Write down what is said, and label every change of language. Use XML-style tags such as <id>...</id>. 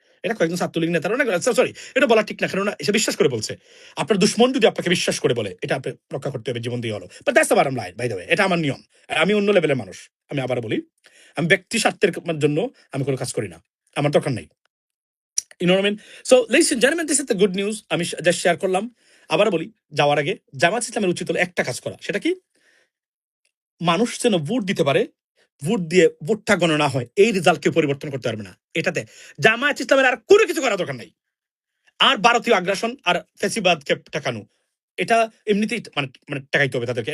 <bn>এটা কয়েকজন ছাত্রলীগ নেতারা অনেক, সরি এটা বলা ঠিক না, কারণ এসে বিশ্বাস করে বলছে। আপনার দুশ্মন যদি আপনাকে বিশ্বাস করে বলে, এটা আপনি রক্ষা করতে হবে জীবন দিয়ে হলো।</bn> <en>But that's the bottom line, by the way.</en> <bn>এটা আমার নিয়ম। আমি অন্য লেভেলের মানুষ। আমি আবার বলি, আমি ব্যক্তি স্বার্থের জন্য আমি কোনো কাজ করি না, আমার দরকার নাই।</bn> <en>You know what I mean? So ladies and gentlemen, this is the good news</en> <bn>আমি জাস্ট শেয়ার করলাম। আবার বলি, যাওয়ার আগে জামাত ইসলামের উচিত হলো একটা কাজ করা, সেটা কি? মানুষ যেন ভোট দিতে পারে, ভোট দিয়ে ভোটটা গণনা হয়, এই রেজাল্ট কেউ পরিবর্তন করতে পারবে না। এটাতে জামায়াত ইসলামের আর কোনো কিছু করা দরকার নাই। আর ভারতীয় আগ্রাসন আর ফ্যাসিবাদকে ঠেকানো, এটা এমনিতেই মানে মানে ঠেকাইতে হবে তাদেরকে।</bn>